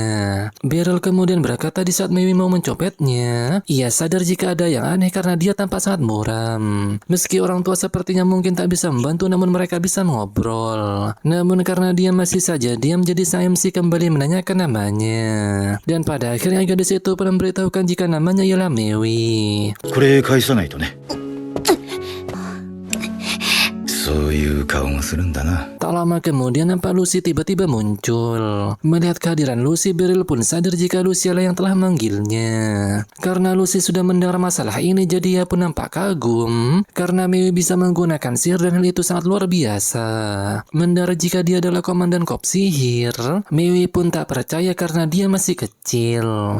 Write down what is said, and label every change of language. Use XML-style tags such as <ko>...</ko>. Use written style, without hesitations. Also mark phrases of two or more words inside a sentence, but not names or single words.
<id>Beryl kemudian berkata di saat Mewi mau mencopetnya, ia sadar jika ada yang aneh karena dia tampak sangat muram. Meski orang tua sepertinya mungkin tak bisa membantu, namun mereka bisa mengobrol. Namun karena dia masih saja diam, jadi SMC kembali menanyakan namanya. Dan pada akhirnya gadis itu pun memberitahukan jika namanya ialah Mewi.</id> <ja>これ返さないとね。そういう顔もするんだな。</ja> <id>Tak lama kemudian nampak Lucy tiba-tiba muncul. Melihat kehadiran Lucy, Beryl pun sadar jika Lucy lah yang telah memanggilnya. Karena Lucy sudah mendengar masalah ini, jadi ia pun nampak kagum. Karena Mewi bisa menggunakan sihir dan hal itu sangat luar biasa. Mendengar jika dia adalah komandan kop sihir, Mewi pun tak percaya karena dia masih kecil.</id>